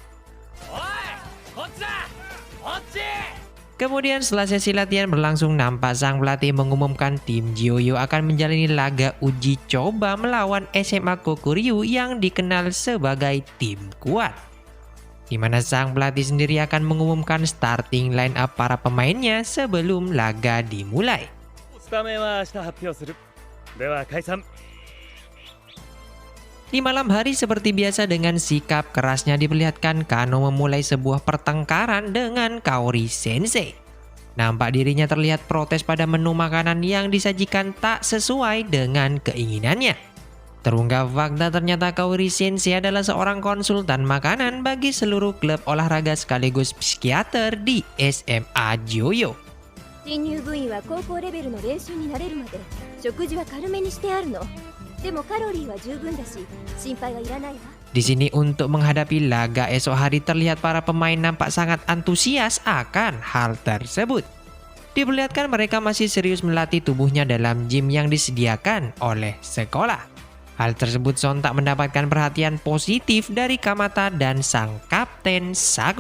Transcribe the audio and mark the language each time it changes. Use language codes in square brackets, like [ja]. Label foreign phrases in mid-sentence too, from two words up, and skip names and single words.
[id] Kemudian setelah sesi latihan berlangsung nampak sang pelatih mengumumkan tim Joyo akan menjalani laga uji coba melawan SMA Kokuryu yang dikenal sebagai tim kuat. Di mana sang pelatih sendiri akan mengumumkan [en] starting line up [id] para pemainnya sebelum laga dimulai. [ja] スタメンは明日発表する。では解散。 [id] Di malam hari seperti biasa dengan sikap kerasnya diperlihatkan Kano memulai sebuah pertengkaran dengan Kaori Sensei. Nampak dirinya terlihat protes pada menu makanan yang disajikan tak sesuai dengan keinginannya. Terungkap fakta ternyata Kaori Sensei adalah seorang konsultan makanan bagi seluruh klub olahraga sekaligus psikiater di SMA Joyo. [ja] 新入部員は高校レベルの練習に慣れるまで食事は軽めにしてあるの。でもカロリーは十分だし心配はいらないわ。 [id] Di sini untuk menghadapi laga esok hari terlihat para pemain nampak sangat antusias akan hal tersebut. Diperlihatkan mereka masih serius melatih tubuhnya dalam gym yang disediakan oleh sekolah. Hal tersebut sontak mendapatkan perhatian positif dari Kamata dan sang kapten Sago.